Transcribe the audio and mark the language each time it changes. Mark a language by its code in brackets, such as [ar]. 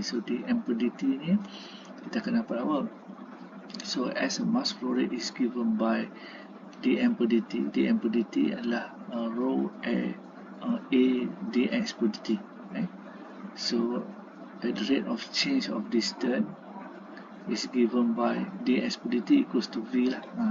[ms] So dm per dt ni kita akan dapat apa? [en] So as a mass flow rate is given by dm per dt. [ms] Dm per dt adalah rho a dx per dt. [en] So at the rate of change of distance is given by dx per dt equals to v lah.